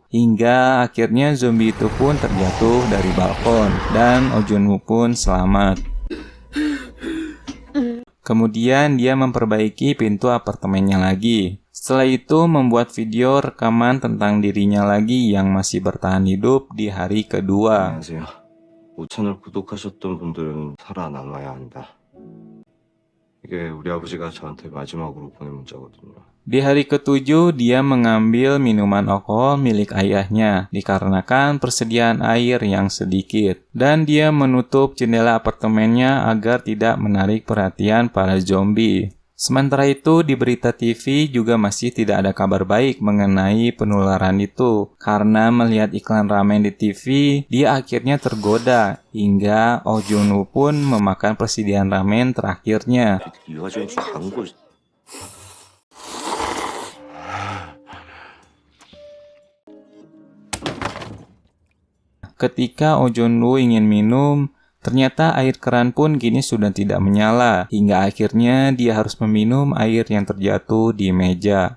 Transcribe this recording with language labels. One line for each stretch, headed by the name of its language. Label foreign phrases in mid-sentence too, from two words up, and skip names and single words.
Indonesian: Hingga akhirnya zombie itu pun terjatuh dari balkon dan Oh Jun-woo pun selamat. Kemudian dia memperbaiki pintu apartemennya lagi. Setelah itu membuat video rekaman tentang dirinya lagi yang masih bertahan hidup di hari kedua.
Korean: 안녕하세요. 5채널 구독하셨던 분들은 살아남아야 한다. 이게 우리 아버지가 저한테 마지막으로 보낸 문자거든요.
Indonesian: Di hari ketujuh, dia mengambil minuman alkohol milik ayahnya dikarenakan persediaan air yang sedikit. Dan dia menutup jendela apartemennya agar tidak menarik perhatian para zombie. Sementara itu, di berita TV juga masih tidak ada kabar baik mengenai penularan itu. Karena melihat iklan ramen di TV, dia akhirnya tergoda hingga Oh Jun-woo pun memakan persediaan ramen terakhirnya.
Korean: 이 와중에 광고
Indonesian: Ketika Oh Jun-woo ingin minum, ternyata air keran pun kini sudah tidak menyala, hingga akhirnya dia harus meminum air yang terjatuh di meja.